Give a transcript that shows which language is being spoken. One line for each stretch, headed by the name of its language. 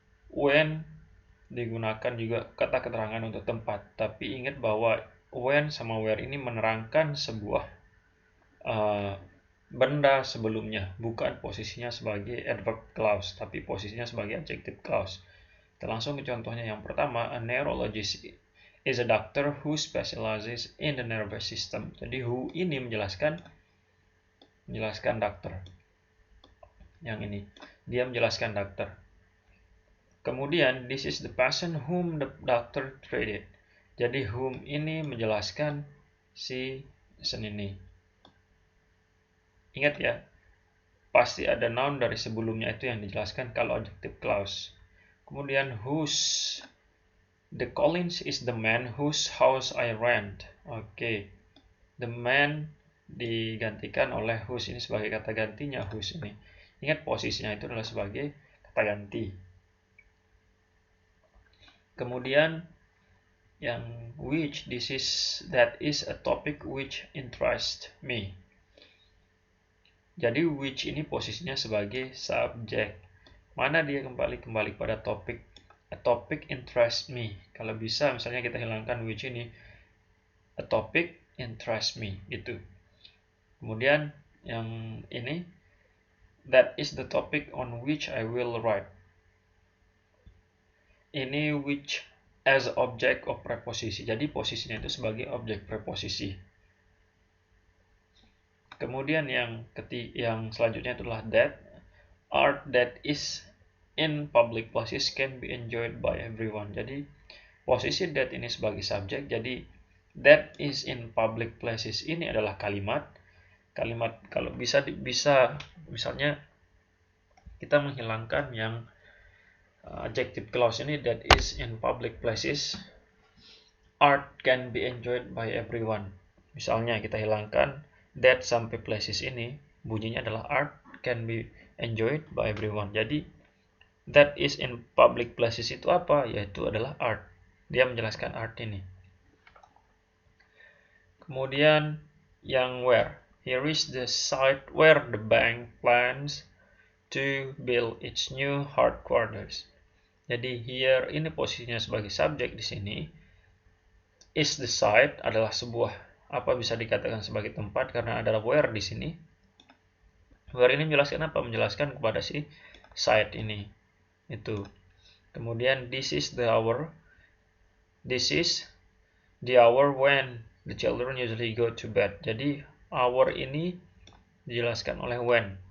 Indonesian: When digunakan juga kata keterangan untuk tempat, tapi ingat bahwa when sama where ini menerangkan sebuah benda sebelumnya, bukan posisinya sebagai adverb clause, tapi posisinya sebagai adjective clause. Kita langsung ke contohnya yang pertama.
English: A neurologist is a doctor who specializes in the nervous system.
Indonesian: Jadi who ini menjelaskan dokter. Yang ini dia menjelaskan dokter.
English: Kemudian this is the patient whom the doctor treated.
Indonesian: Jadi whom ini menjelaskan si person ini. Ingat ya, pasti ada noun dari sebelumnya itu yang dijelaskan kalau adjective clause. Kemudian whose.
English: The Collins is the man whose house I rent. Oke.
Indonesian: The man digantikan oleh whose, ini sebagai kata gantinya whose ini. Ingat posisinya itu adalah sebagai kata ganti. Kemudian yang
English: which, that is a topic which interests me.
Indonesian: Jadi which ini posisinya sebagai subjek. Mana dia kembali pada topik.
English: A topic interests me.
Indonesian: Kalau bisa misalnya kita hilangkan which ini.
English: A topic interests me, gitu.
Indonesian: Kemudian yang ini,
English: that is the topic on which I will write. Ini which as object of preposisi.
Indonesian: Jadi posisinya itu sebagai objek preposisi. Kemudian yang selanjutnya itulah that.
English: Art that is in public places can be enjoyed by everyone.
Indonesian: Jadi posisi that ini sebagai subjek. Jadi
English: that is in public places
Indonesian: ini adalah kalimat kalau bisa misalnya kita menghilangkan yang adjective clause ini, that is in public places.
English: Art can be enjoyed by everyone.
Indonesian: Misalnya kita hilangkan that sampai places ini, bunyinya adalah
English: art can be enjoyed by everyone.
Indonesian: Jadi
English: that is in public places
Indonesian: itu apa? Yaitu adalah art. Dia menjelaskan art ini. Kemudian yang where.
English: Here is the site where the bank plans to build its new headquarters.
Indonesian: Jadi here ini posisinya sebagai subjek di sini.
English: Is the site
Indonesian: adalah sebuah bisa dikatakan sebagai tempat karena ada where di sini. Where ini menjelaskan apa? Menjelaskan kepada si site ini. Itu.
English: Kemudian this is the hour. This is the hour when the children usually go to bed.
Indonesian: Jadi hour ini dijelaskan oleh when.